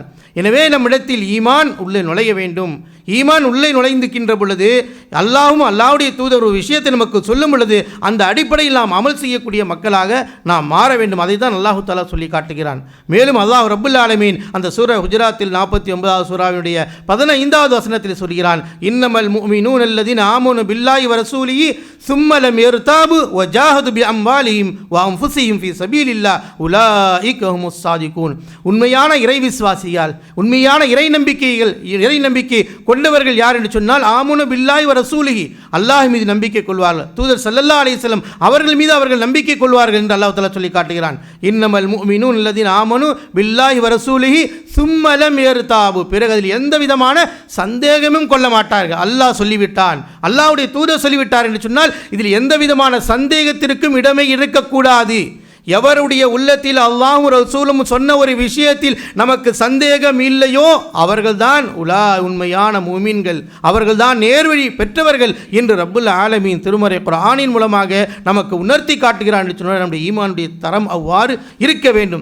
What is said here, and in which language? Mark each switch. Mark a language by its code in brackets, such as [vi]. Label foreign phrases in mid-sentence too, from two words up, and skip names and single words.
[ta] எனவே நம்மிடத்தில் ஈமான் உள்ளே நுழைய வேண்டும். ஈமான் உள்ளே நுழைந்துக்கின்ற பொழுது அல்லாஹ்வும் அல்லாஹ்வுடைய தூதர் ஒரு விஷயத்தை நமக்கு சொல்லும் பொழுது அந்த அடிப்படையில் நாம் அமல் செய்யக்கூடிய மக்களாக நாம் மாற வேண்டும். அதை தான் அல்லாஹ் தஆலா சொல்லி காட்டுகிறான். மேலும் அல்லாஹ் [ar] رب العالمين [ta] அந்த சூரா ஹுஜராத்தில் 49வது சூராவினுடைய 15வது வசனத்தில் சொல்கிறான், [ar] إنما المؤمنون الذين آمنوا بالله ورسوله ثم لم يرتابوا وجاهدوا بأموالهم وأنفسهم في سبيل الله أولئك هم الصادقون. [ta] உண்மையான இறை விசுவாசிகள், உண்மையான இறை நம்பிக்கை கொண்டவர்கள் யார் என்று சொன்னால் [ar] آمنوا بالله ورسوله, [ta] அல்லாஹ் மீது நம்பிக்கை கொள்வார்கள், தூதர் [ar] صلى الله عليه وسلم [ta] அவர்கள் மீது அவர்கள் நம்பிக்கை கொள்வார்கள் என்று அல்லாஹ் தஆலா சொல்லி காட்டுகிறான். [ar] إنما المؤمنون الذين آمنوا بالله ورسوله ثم لم يرتابوا, [ta] பிறகு அதில் எந்த விதமான சந்தேகமும் கொள்ள மாட்டார்கள். அல்லாஹ் சொல்லிவிட்டான், அல்லாஹ்வுடைய தூதர் சொல்லிவிட்டார் என்று சொன்னால் இதில் எந்த விதமான சந்தேகத்திற்கும் இடமே இருக்கக்கூடாது. எவருடைய உள்ளத்தில் அல்லாஹ்வும் ரசூலும் சொன்ன ஒரு விஷயத்தில் நமக்கு சந்தேகம் இல்லையோ அவர்கள்தான் உண்மையான முஃமின்கள், அவர்கள்தான் நேர்வழி பெற்றவர்கள் என்று [ar] رب العالمين [ta] திருமறை குர்ஆனின் மூலமாக நமக்கு உணர்த்தி காட்டுகிறான் என்று சொன்னால் நம்முடைய ஈமானுடைய தரம் அவ்வாறு இருக்க வேண்டும்.